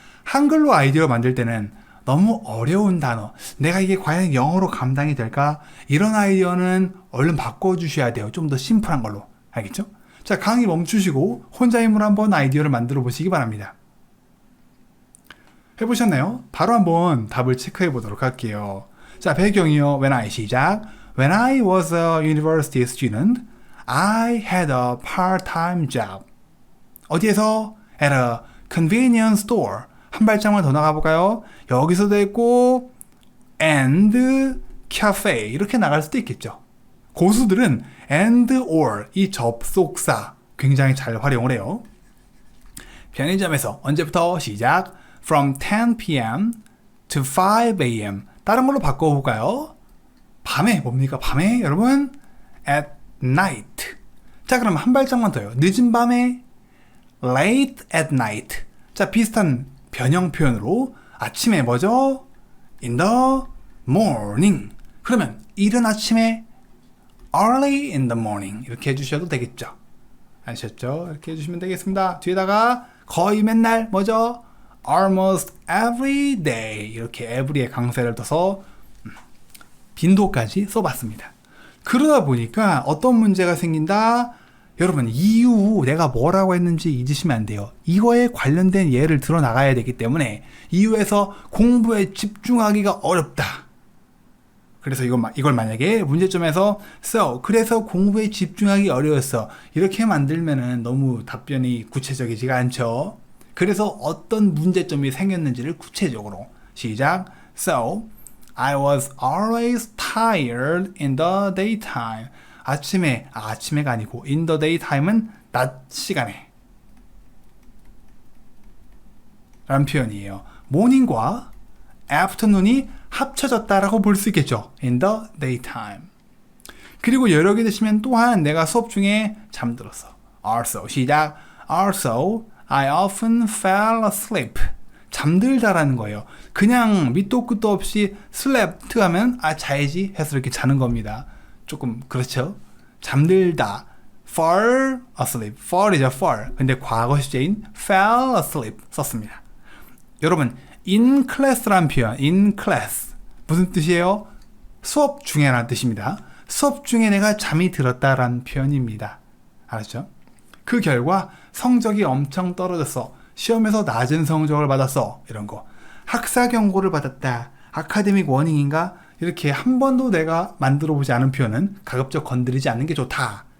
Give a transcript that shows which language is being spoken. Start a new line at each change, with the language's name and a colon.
Korean: 한글로 아이디어 만들 때는 너무 어려운 단어, 내가 이게 과연 영어로 감당이 될까? 이런 아이디어는 얼른 바꿔주셔야 돼요. 좀 더 심플한 걸로. 알겠죠? 자, 강의 멈추시고 혼자 힘으로 한번 아이디어를 만들어 보시기 바랍니다. 해보셨나요? 바로 한번 답을 체크해 보도록 할게요. 자, 배경이요.
English: When I
Korean: 시작.
English: When I was a university student, I had a part-time job.
Korean: 어디에서?
English: At a convenience store.
Korean: 한 발짝만 더 나가볼까요? 여기서도 있고
English: and cafe
Korean: 이렇게 나갈 수도 있겠죠. 고수들은 and or 이 접속사 굉장히 잘 활용을 해요. 편의점에서 언제부터? 시작.
English: From 10 p.m. to 5 a.m.
Korean: 다른 걸로 바꿔볼까요? 밤에 뭡니까? 밤에 여러분
English: at night.
Korean: 자, 그럼 한 발짝만 더요. 늦은 밤에
English: late at night.
Korean: 자, 비슷한 변형 표현으로 아침에 뭐죠?
English: In the morning.
Korean: 그러면 이른 아침에
English: early in the morning
Korean: 이렇게 해주셔도 되겠죠. 아셨죠? 이렇게 해주시면 되겠습니다. 뒤에다가 거의 맨날 뭐죠?
English: Almost every day
Korean: 이렇게 every에 강세를 둬서 빈도까지 써봤습니다. 그러다 보니까 어떤 문제가 생긴다? 여러분 이유 내가 뭐라고 했는지 잊으시면 안 돼요. 이거에 관련된 예를 들어 나가야 되기 때문에 이유에서 공부에 집중하기가 어렵다. 그래서 이걸 만약에 문제점에서 그래서 공부에 집중하기 어려웠어 이렇게 만들면은 너무 답변이 구체적이지가 않죠. 그래서 어떤 문제점이 생겼는지를 구체적으로 시작.
English: So I was always tired in the daytime.
Korean: 아침에가 아니고
English: in the daytime
Korean: 은 낮 시간에 라는 표현이에요. morning과 afternoon이 합쳐졌다라고 볼 수 있겠죠.
English: in the daytime.
Korean: 그리고 여러 개 되시면 또한 내가 수업 중에 잠들었어. also 시작.
English: also I often fell asleep.
Korean: 잠들다라는 거예요. 그냥 밑도 끝도 없이 slept 하면 자야지 해서 이렇게 자는 겁니다. 조금 그렇죠? 잠들다.
English: fall asleep.
Korean: fall이죠, fall. 근데 과거 시제인
English: fell asleep
Korean: 썼습니다. 여러분,
English: in class라는 표현, in class.
Korean: 무슨 뜻이에요? 수업 중에라는 뜻입니다. 수업 중에 내가 잠이 들었다라는 표현입니다. 알았죠? 그 결과 성적이 엄청 떨어졌어. 시험에서 낮은 성적을 받았어. 이런 거. 학사 경고를 받았다. 아카데믹 워닝인가? 이렇게 한 번도 내가 만들어 보지 않은 표현은 가급적 건드리지 않는 게 좋다.